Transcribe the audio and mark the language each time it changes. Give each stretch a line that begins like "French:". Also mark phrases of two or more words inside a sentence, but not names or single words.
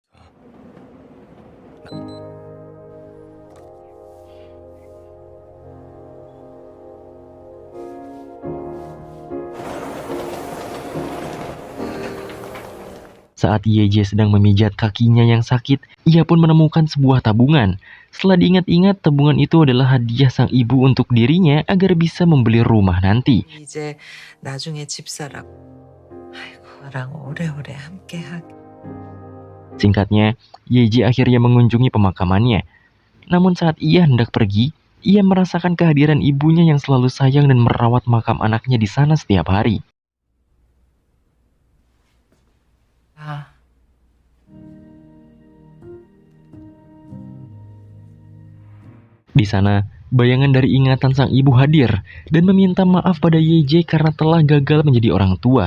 Indonesian: Saat YJ sedang memijat kakinya yang sakit, ia pun menemukan sebuah tabungan. Setelah diingat-ingat, tabungan itu adalah hadiah sang ibu untuk dirinya agar bisa membeli rumah nanti.
Korean: 이제 나중에 집 사라고. 아이고, 나랑 오래오래 함께하게.
Indonesian: Singkatnya, YJ akhirnya mengunjungi pemakamannya. Namun saat ia hendak pergi, ia merasakan kehadiran ibunya yang selalu sayang dan merawat makam anaknya di sana setiap hari. Di sana, bayangan dari ingatan sang ibu hadir dan meminta maaf pada YJ karena telah gagal menjadi orang tua.